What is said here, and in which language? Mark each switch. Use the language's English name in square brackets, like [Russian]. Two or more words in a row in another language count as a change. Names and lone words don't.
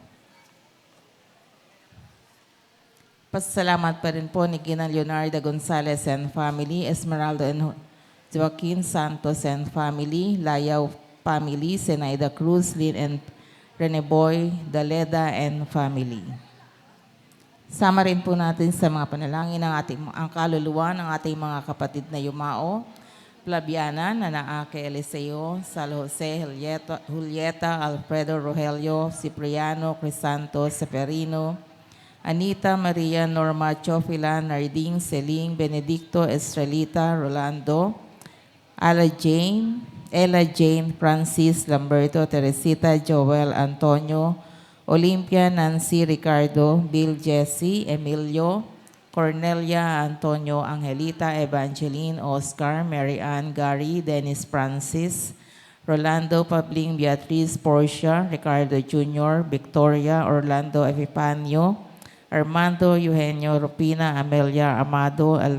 [Filipino] Pasalamat pa rin po ni Gina Leonardo Gonzalez and family, Esmeralda and Joaquin Santos and family, Layaw family, Zenaida Cruz, Lynn and Rene Boy, Daleda and family. Sama rin po natin sa mga panalangin ng ang kaluluwa ng ating mga kapatid na yumao, Flaviana, Nanaake Eliseo, Sal Jose, Julieta, Alfredo Rogelio, Cipriano, Crisanto, Seferino, Anita, Maria, Norma, Chofila, Narding, Celine, Benedicto, Estrelita, Rolando, Ella Jane, Francis, Lamberto, Teresita, Joel, Antonio, Olympia, Nancy, Ricardo, Bill, Jesse, Emilio, Cornelia, Antonio, Angelita, Evangeline, Oscar, Mary Ann, Gary, Dennis Francis, Rolando, Pabling, Beatriz, Portia, Ricardo Jr., Victoria, Orlando Epifanio, Armando, Eugenio, Rupina, Amelia, Amado,